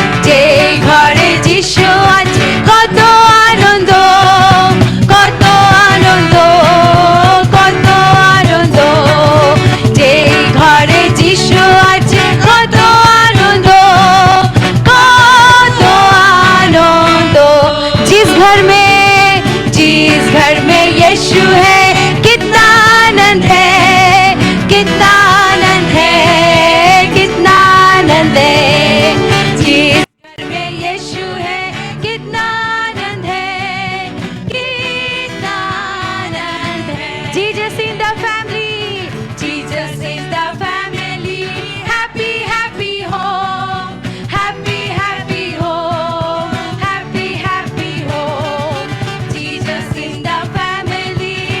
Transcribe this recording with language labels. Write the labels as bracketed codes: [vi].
[bn] যে ঘরে যিশু আছে কত আনন্দ, কত আনন্দ, কত আনন্দ। যে ঘরে যিশু আছে কত আনন্দ, कत आनंद। [hi] जिस घर में यीशु है कितना आनंद है, कितना आनंद है, कितना आनंद है। जिस घर में यीशु है कितना आनंद है, कितना आनंद है। [en] Jesus in the family, Jesus is the family. Happy, happy home, happy, happy home, happy, happy home. Jesus in the family.